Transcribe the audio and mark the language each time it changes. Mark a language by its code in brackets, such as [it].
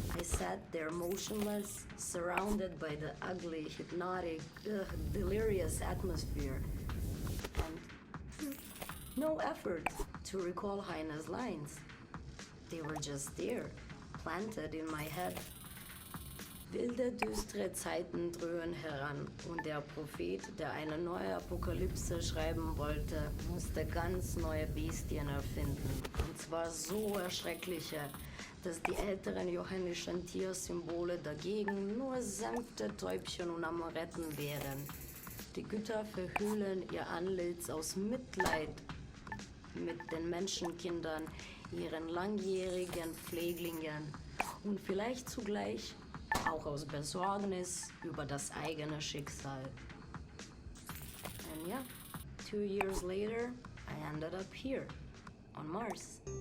[en] I sat there motionless, surrounded by the ugly, hypnotic, delirious atmosphere. And no effort to recall Heine's lines. They were just there, planted in my head. [de] Wilde, düstere Zeiten dröhnen heran und der Prophet, der eine neue Apokalypse schreiben wollte, musste ganz neue Bestien erfinden. Und zwar so erschreckliche, dass die älteren johannischen Tiersymbole dagegen nur sanfte Täubchen und Amoretten wären. Die Güter verhüllen ihr Antlitz aus Mitleid mit den Menschenkindern, ihren langjährigen Pfleglingen und vielleicht zugleich auch aus Besorgnis über das eigene Schicksal. [en] And yeah, 2 years later, I ended up here, on Mars.